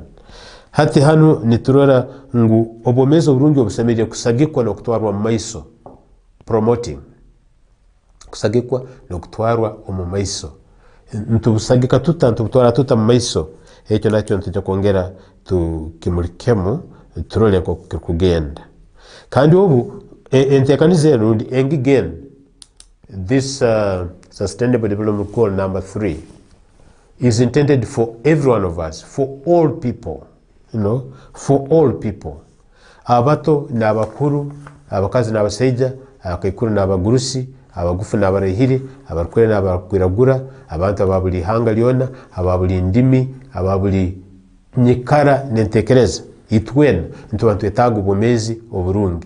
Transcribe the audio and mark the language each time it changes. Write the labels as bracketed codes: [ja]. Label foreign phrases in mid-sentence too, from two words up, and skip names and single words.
[ttj] Hati hano niturora ngu obwomeezi oburungi obusemeye kusagikwa n'okutwarwa mu maiso, promoting, kusagikwa n'okutwarwa omu maiso. Ntubusagika tuta ntubutwara tuta mu maiso. Ekyo nakyo ntujja kwongera tukimulikemu turole ko kugenda. Kandi obu entekanize rundi engigen [en] this sustainable development goal number 3 is intended for every one of us, for all people, you know, for all people. [ttj] Abato n'abakuru, abakazi n'abasaija, abakaikuru n'abagurusi, abagufu n'abarehire, abarukure n'abakwiragura, abantu ababuli hanga lyona, ababuli ndimi, ababuli nyikara n'entekereza. Itwena ntubantu etaga obwomeezi oburungi.